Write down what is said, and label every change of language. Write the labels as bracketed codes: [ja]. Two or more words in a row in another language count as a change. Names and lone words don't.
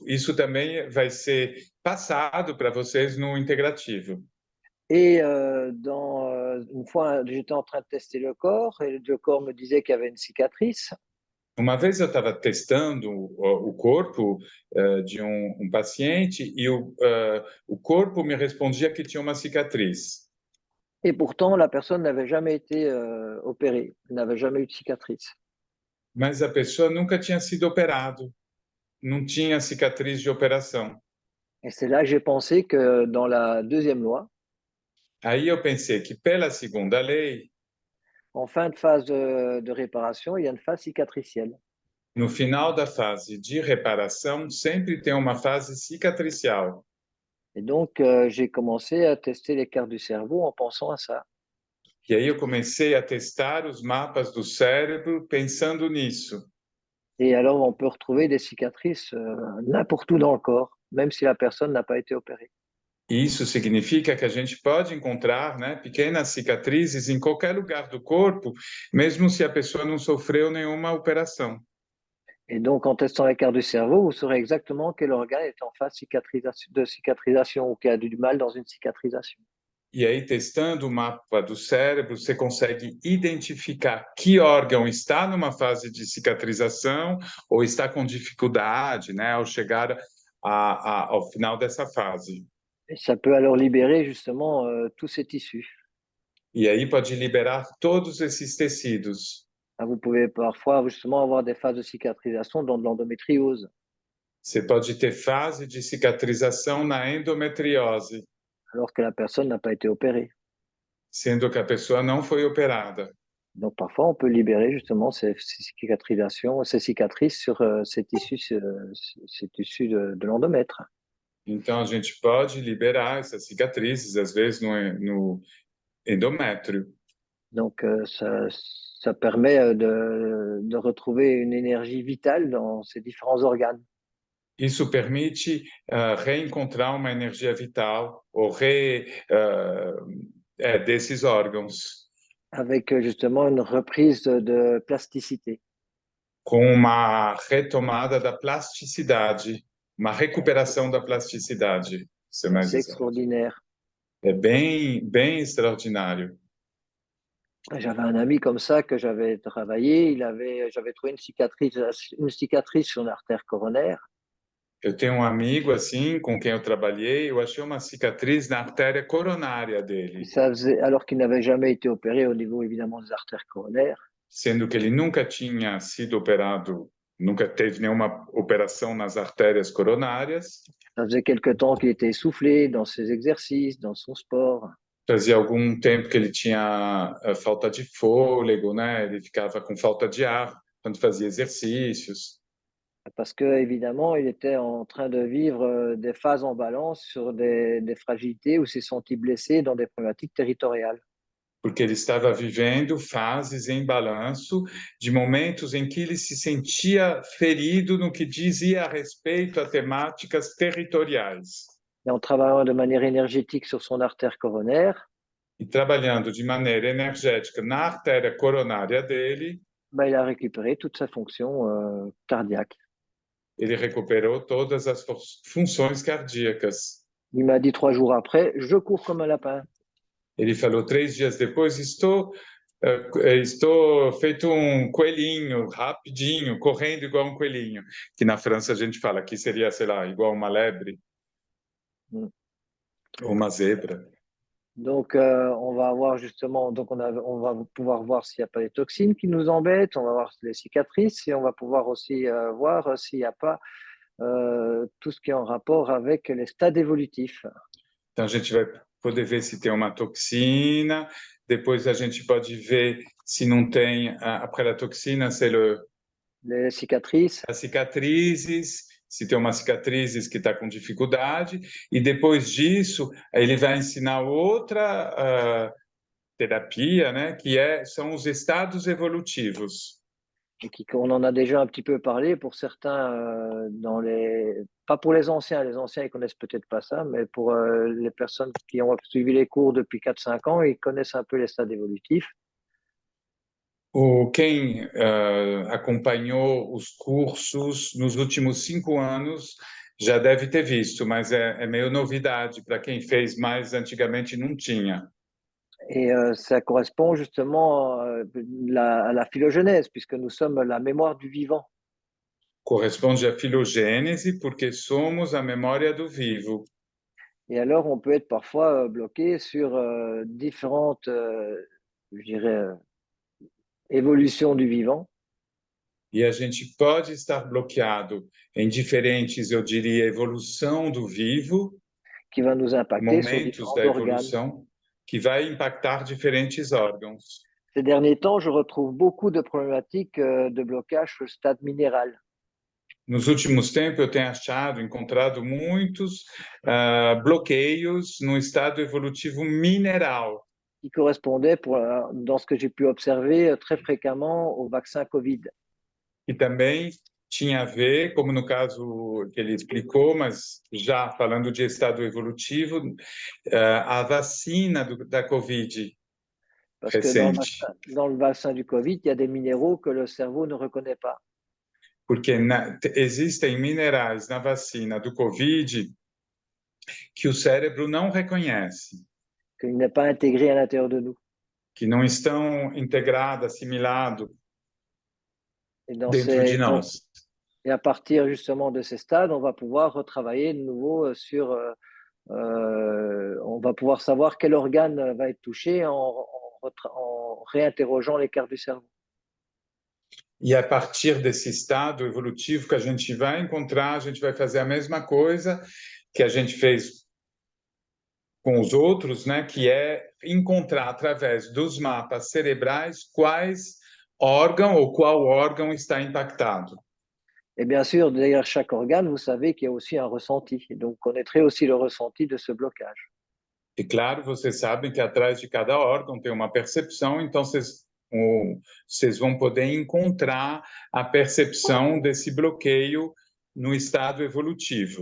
[pt] Isso também vai ser passado para vocês no integrativo. [fr] Et une fois, j'étais en train de tester le corps et le corps me disait qu'il y avait une cicatrice. [pt] Uma vez eu estava testando o corpo de um paciente e o corpo me respondia que tinha uma cicatriz. [fr] Et pourtant, la personne n'avait jamais été opérée, n'avait jamais eu de cicatrice. [pt] Mas a pessoa nunca tinha sido operado, não tinha cicatriz de operação. [fr] Et c'est là que j'ai pensé que dans la deuxième loi, [pt] Aí eu pensei que pela segunda lei, [fr] en fin de phase de réparation, il y a une phase cicatricielle. [pt] no final da fase de reparação, sempre tem uma fase cicatricial. [fr] Et donc, j'ai commencé à tester les cartes du cerveau en pensant à ça. [pt] E aí eu comecei a testar os mapas do cérebro pensando nisso. [fr] Et alors, on peut retrouver des cicatrices n'importe où dans le corps, même si la personne n'a pas été opérée. [pt] Isso significa que a gente pode encontrar, né, pequenas cicatrizes em qualquer lugar do corpo, mesmo se a pessoa não sofreu nenhuma operação. [fr] Et donc, en testant les cartes du cerveau, vous saurez exactement quel organe est en phase de cicatrisation ou qui a du mal dans une cicatrisation. [pt] E aí, testando o mapa do cérebro, você consegue identificar que órgão está numa fase de cicatrização ou está com dificuldade, né, ao chegar ao final dessa fase. [fr] Et ça peut alors libérer justement tous ces tissus. [pt] E aí pode liberar todos esses tecidos. [fr] Vous pouvez parfois justement avoir des phases de cicatrisation dans de l'endométriose. [pt] Você pode ter fase de cicatrização na endometriose, [fr] alors que la personne n'a pas été opérée. [pt] sendo que a pessoa não foi operada. [fr] Donc parfois, on peut libérer justement ces cicatrisations, ces cicatrices sur ces tissus de l'endomètre. [pt] Então, a gente pode liberar essas cicatrizes, às vezes, no endométrio. [fr] Donc ça permet de retrouver une énergie vitale dans ces différents organes. [pt] Isso permite reencontrar uma energia vital ou desses órgãos, [fr] Avec justement une reprise de plasticité. [pt] com uma retomada da plasticidade, uma recuperação da plasticidade, ser mais [fr] C'est [pt] exato. [fr] extraordinaire. [pt] É bem extraordinário. [fr] J'avais un ami comme ça que j'avais travaillé, j'avais trouvé une cicatrice sur l'artère coronaire. [pt] Eu tenho um amigo assim com quem eu trabalhei, eu achei uma cicatriz na artéria coronária [fr] Et [pt] dele, [fr] ça faisait, alors qu'il n'avait jamais été opéré au niveau évidemment des artères coronaires. [pt] sendo que ele nunca tinha sido operado, nunca teve nenhuma operação nas artérias coronárias. [fr] Ça faisait quelque temps qu'il était essoufflé dans ses exercices, dans son sport. [pt] Fazia algum tempo que ele tinha falta de fôlego, né? Ele ficava com falta de ar quando fazia exercícios. [fr] Parce que évidemment, il était en train de vivre des phases en balance sur des fragilités où il s'est senti blessé dans des problématiques territoriales. [pt] Porque ele estava vivendo fases em balanço de momentos em que ele se sentia ferido no que dizia a respeito a temáticas territoriais. [fr] Et en travaillant de manière énergétique sur son artère coronaire, [pt] E trabalhando de maneira energética na artéria coronária dele, [fr] il a récupéré toute sa fonction cardiaque. [pt] ele recuperou todas as funções cardíacas. [fr] Il m'a dit 3 jours après, je cours comme un lapin. [pt] Ele falou 3 dias depois, estou feito um coelhinho, rapidinho, correndo igual um coelhinho, que na França a gente fala que seria, sei lá, igual uma lebre ou uma zebra. [fr] Donc, on va avoir justement, donc on va pouvoir voir s'il n'y a pas des toxines qui nous embêtent, on va voir les cicatrices et on va pouvoir aussi voir s'il n'y a pas tout ce qui est en rapport avec les stades évolutifs. [pt] Então a gente vai poder ver se tem uma toxina, depois a gente pode ver se não tem, [fr] après la toxina, c'est Les cicatrices, [pt] as cicatrizes, se tem uma cicatriz que está com dificuldade, e depois disso ele vai ensinar outra terapia, né, são os estados evolutivos. [fr] et on en a déjà un petit peu parlé pour certains, pas pour les anciens ils connaissent peut-être pas ça, mais pour les personnes qui ont suivi les cours depuis 4-5 ans, ils connaissent un peu les stades évolutifs. [pt] Quem acompanhou os cursos nos últimos 5 anos já deve ter visto, mas é meio novidade para quem fez mais antigamente não tinha. [fr] Et ça correspond justement à la phylogénèse, puisque nous sommes la mémoire du vivant. [pt] Corresponde à filogênese, porque somos a memória do vivo. [fr] Et alors, on peut être parfois bloqué sur différentes, je dirais, évolutions du vivant. [pt] E a gente pode estar bloqueado em diferentes, eu diria, evolução do vivo, [fr] Qui va nous impacter sur [pt] momentos [fr] différents [pt] da [fr] organes. [pt] evolução, que vai impactar diferentes órgãos. [fr] Ces derniers temps, je retrouve beaucoup de problématiques de blocage sur le stade minéral. [pt] Nos últimos tempos, eu tenho encontrado muitos bloqueios no estado evolutivo mineral. [fr] Qui correspondaient, dans ce que j'ai pu observer, très fréquemment au vaccin Covid. [pt] E também tinha a ver, como no caso que ele explicou, mas já falando de estado evolutivo, a vacina da Covid [fr] Parce que dans le vaccin du Covid, il y a des minéraux que le cerveau ne reconnaît pas. [pt] Porque existem minerais na vacina do Covid que o cérebro não reconhece. [fr] Qu'il n'est pas intégré à l'intérieur de nous. [pt] Que não estão integrados, assimilados dentro de nós. [fr] Et à partir justement de ces stades, on va pouvoir retravailler de nouveau sur... on va pouvoir savoir quel organe va être touché en réinterrogeant les cartes du cerveau. [pt] E a partir desse estado evolutivo que a gente vai encontrar, a gente vai fazer a mesma coisa que a gente fez com os outros, né, que é encontrar através dos mapas cerebrais quais órgão ou qual órgão está impactado. [fr] Et bien sûr, derrière chaque organe, vous savez qu'il y a aussi un ressenti. Et donc, vous connaîtrez aussi le ressenti de ce blocage. [pt] E claro, vocês sabem que atrás de cada órgão tem uma percepção, então vocês vão poder encontrar a percepção desse bloqueio no estado evolutivo.